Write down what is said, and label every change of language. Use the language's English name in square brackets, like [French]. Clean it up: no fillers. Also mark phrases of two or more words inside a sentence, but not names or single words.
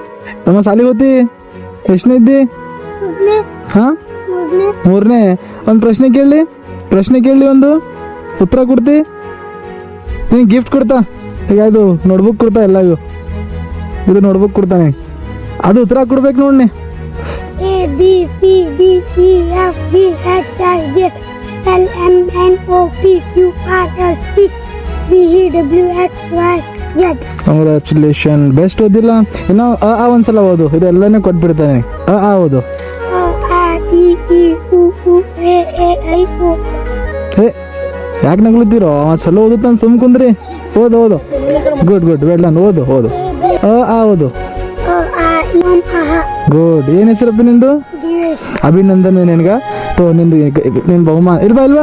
[Kannada] ತಮ್ಮ ಸಾಲಿಗೆ ಹೋತಿ? ಎಷ್ಟನೇ ಇದ್ದಿ? ಹಾ, 3ನೇ. ಒಂದು ಪ್ರಶ್ನೆ ಕೇಳಿ ಒಂದು ಉತ್ತರ ಕೊಡ್ತಿ? ನೀನು ಗಿಫ್ಟ್ ಕೊಡ್ತಾ? ಈಗ ಇದು ನೋಟ್ಬುಕ್ ಕೊಡ್ತಾ ಎಲ್ಲ ಇದು ನೋಟ್ಬುಕ್ ಕೊಡ್ತಾನೆ, ಅದು ಉತ್ತರ ಕೊಡ್ಬೇಕು ನೋಡಿ. [English] A B C D E F G H I J L M N O P Q R S T V E W X Y Z. [Kannada] ಕಂಗ್ರ್ಯಾಚುಲೇಷನ್. ಬೆಸ್ಟ್ ಓದಿಲ್ಲ ಇನ್ನು ಒಂದ್ಸಲ ಓದು, ಇದೆಲ್ಲನೇ ಕೊಟ್ಬಿಡ್ತಾನೆ. ಓದು. [English] A E I O U A A I O. [Kannada] ಯಾಕೆ ನಗ್ಲತ್ತೀರೋ? ಸಲ ಓದುತ್ತಾನೆ, ಸುಮ್ ಕುಂದ್ರಿ. ಓದು. ಗುಡ್ ಬೇಡ ಓದು. ಓದು. ಗುಡ್. ಏನ್ ಹೆಸರಪ್ಪ ನಿಂದು? ಅಭಿನಂದನ್. ನಿನ್ಗ ನಿನ್ ಬಹುಮಾನ ಇಲ್ವಾ?